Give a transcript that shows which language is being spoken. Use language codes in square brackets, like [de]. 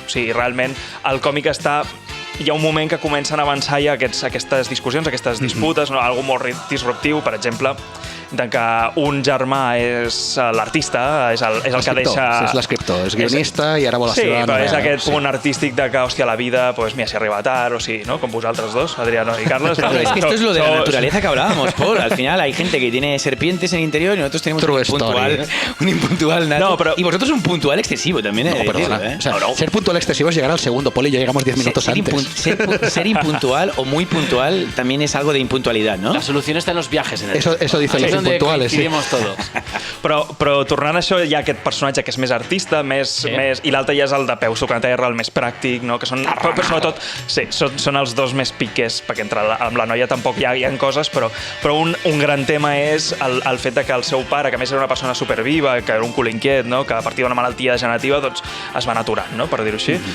[ca] O sigui, realment el còmic hi ha un moment que comencen a avançar ja aquestes discussions, aquestes disputes, no? Algo molt disruptiu, per exemple, de que un germà és l'artista, és el que deixa... És l'escriptor, és guionista i ara vol la seva... Sí, però és aquest punt artístic de que, hòstia, la vida, [es] pues mira, [ca] si arriba tard, o sí, ¿no? Com vosaltres dos, Adriano y Carlos. [es] Claro, es que esto es lo de la naturaleza que hablábamos, Paul. Al final hay gente que tiene serpientes en el interior y nosotros tenemos un impuntual nato. No, pero... Y vosotros un puntual excesivo también, No, perdona. decirlo, O sea, ser puntual excesivo es llegar al segundo. Poli y yo llegamos 10 minutos antes. Ser impuntual o muy puntual también es algo de impuntualidad, ¿no? La solución está en los viajes en el Eso dicen los impuntuales, sí. Todos. [ca] Però tornant a això, hi ha aquest personatge que és més artista, i l'altre ja és el de peus tocant terra, el més pràctic, no? Que són, però sobretot, sí, són els dos més piques, perquè amb la noia tampoc hi ha coses, però un gran tema és el fet de que el seu pare, que a més era una persona superviva, que era un cul inquiet, no? Que a partir d'una malaltia degenerativa doncs, es van aturant, no? Per dir-ho així.